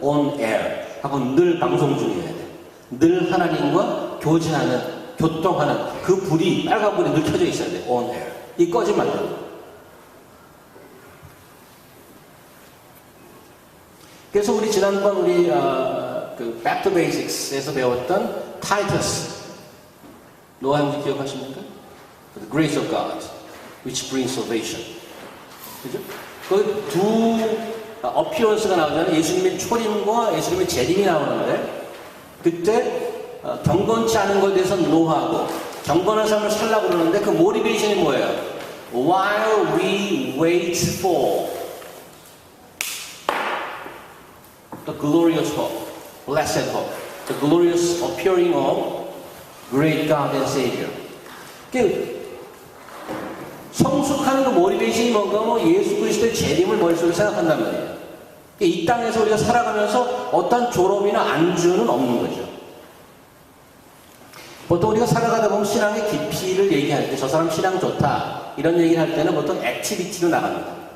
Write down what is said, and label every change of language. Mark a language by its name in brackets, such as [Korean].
[Korean] on air 하고 늘 방송 중이어야 돼. 늘 하나님과 교제하는, 교통하는 그 불이, 빨간 불이 늘 켜져 있어야 돼. on air. 이 꺼지면 안 돼. 그래서 우리 지난번 그 Back to Basics에서 배웠던 타이터스, 노아 형제 기억하십니까? [English] The grace of God, which brings salvation. [Korean] 그죠? 그 두 어피어런스가 나오잖아요. 예수님의 초림과 예수님의 재림이 나오는데, 그때 경건치 않은 것에 대해서 노하고 경건한 삶을 살라고 그러는데 그 모티베이션이 뭐예요? [English] While we wait for the glorious hope, blessed hope, the glorious appearing of great God and Savior. [Korean] 성숙하는 그 모티베이션이 뭔가 뭐 예수 그리스도의 재림을 머릿속에 생각한단 말이에요. 이 땅에서 우리가 살아가면서 어떤 졸업이나 안주는 없는 거죠. 보통 우리가 살아가다 보면 신앙의 깊이를 얘기할 때 저 사람 신앙 좋다 이런 얘기를 할 때는 보통 액티비티로 나갑니다.